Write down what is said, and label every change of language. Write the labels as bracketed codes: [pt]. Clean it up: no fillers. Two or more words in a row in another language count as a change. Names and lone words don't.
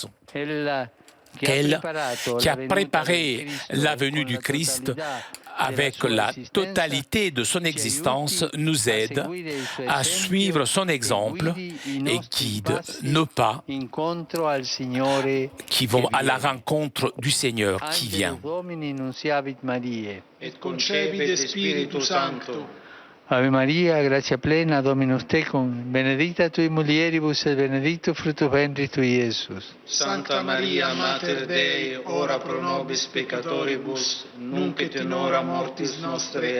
[fr] Elle, qui a préparé la venue du Christ, avec la totalité de son existence, nous aide à suivre son exemple et guide nos pas qui vont à la rencontre du Seigneur qui vient. [la] Et concepit Spiritus Sancto. Ave Maria, gratia plena, Dominus tecum, benedicta tui mulieribus et benedictus fructus ventris tui, Iesus. Santa Maria, Mater Dei, ora pro nobis peccatoribus, nunc et in hora mortis nostre.